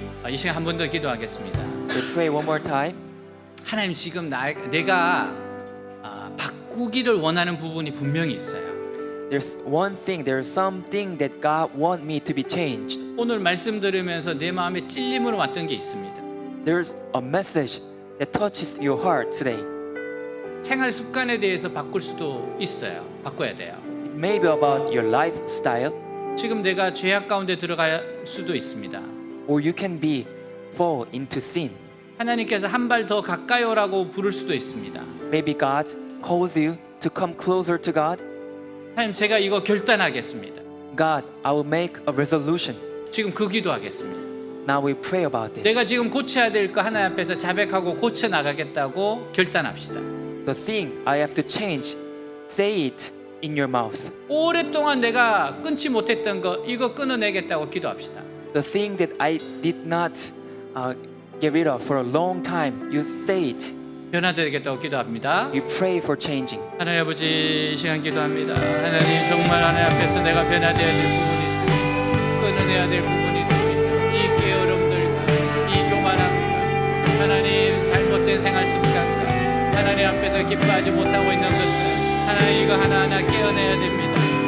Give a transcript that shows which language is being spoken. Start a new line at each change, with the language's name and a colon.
Korean: 이 시간 한 번 더 기도하겠습니다.
English: We pray one more time.
Korean: 하나님, 지금 내가 바꾸기를 원하는 부분이 분명히 있어요.
English: There's one thing, there's something that God want me to be changed.
Korean: 오늘 말씀 들으면서 내 마음에 찔림으로 왔던 게 있습니다.
English: There's a message that touches your heart today.
Korean: 생활 습관에 대해서 바꿀 수도 있어요. 바꿔야 돼요.
English: It may be about your lifestyle,
Korean: 지금 내가 죄악 가운데 들어갈 수도 있습니다.
English: or you can be fall into sin.
Korean: 하나님께서 한 발 더 가까이 오라고 부를 수도 있습니다.
English: Maybe God calls you to come closer to God.
Korean: 하나님, 제가 이거 결단하겠습니다.
English: God, I will make a resolution.
Korean: 지금 그 기도하겠습니다.
English: Now we pray about this.
Korean: 내가 지금 고쳐야 될 거 하나님 앞에서 자백하고 고쳐 나가겠다고 결단합시다.
English: The thing I have to change, say it in your mouth.
Korean: 오랫동안 내가 끊지 못했던 거 이거 끊어내겠다고 기도합시다.
English: The thing that I did not get rid of for a long time, you say it.
Korean: 변화되겠다고 기도합니다.
English: You pray for changing.
Korean: 하나님 아버지, 이 시간 기도합니다. 하나님, 정말 하나님 앞에서 내가 변화되어야 될 부분이 있습니다. 끊어내야 될 부분이 있습니다. 이 게으름들과 이 교만함과 하나님 잘못된 생활 습관과 하나님 앞에서 기뻐하지 못하고 있는 것들, 하나님 이거 하나하나 깨어내야 됩니다.